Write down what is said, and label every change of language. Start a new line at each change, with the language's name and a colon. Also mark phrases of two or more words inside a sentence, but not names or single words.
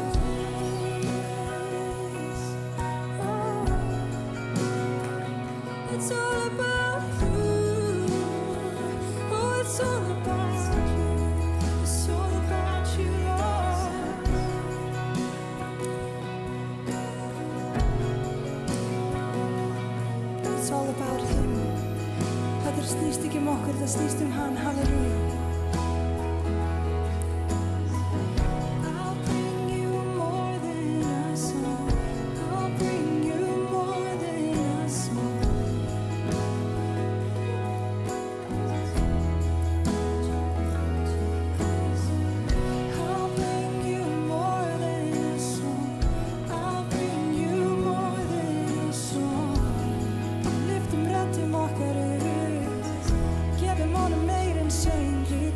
English: Oh, it's all about you. Oh, it's all about you. It's all about you, Lord. It's all about him.
Icelandic: Þetta snýst ekki okkur, það snýst hann. Halleluja.
English: I'll bring you more than a song. I'll bring you more than a song. I'll bring you more than a song. I'll bring you more than a song.
Icelandic: Lyftum röddum okkar upp, gefum honum meir en söng.